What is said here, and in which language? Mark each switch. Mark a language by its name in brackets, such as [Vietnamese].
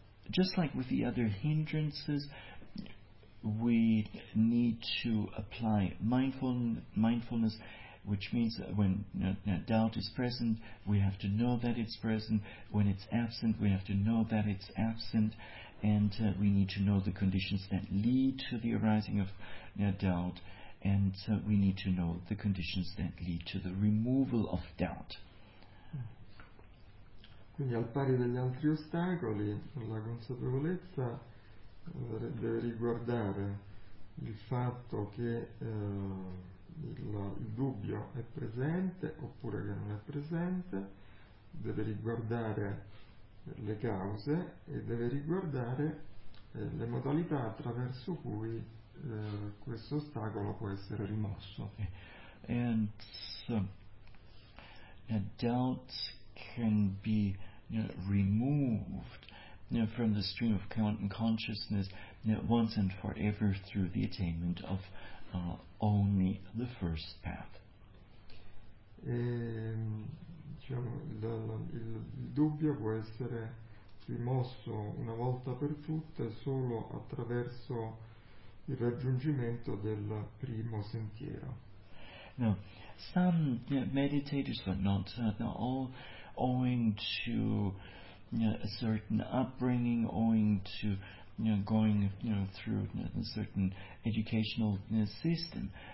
[English] Just like with the other hindrances, we need to apply mindfulness, which means when doubt is present, we have to know that it's present. When it's absent, we have to know that it's absent. And we need to know the conditions that lead to the arising of doubt. And we need to know the conditions that lead to the removal of doubt. [Italian] Quindi al pari degli altri ostacoli, la consapevolezza deve riguardare il fatto che il dubbio è presente oppure che non è presente, deve riguardare le cause e deve riguardare le modalità attraverso cui questo ostacolo può essere rimosso. [English] And so, doubt can be removed from the stream of consciousness once and forever through the attainment of only the first path. [Italian] Il dubbio può essere rimosso una volta per tutte solo attraverso il raggiungimento del primo sentiero. [English] Now, some meditators, but not all, owing to a certain upbringing, owing to going through a certain educational system,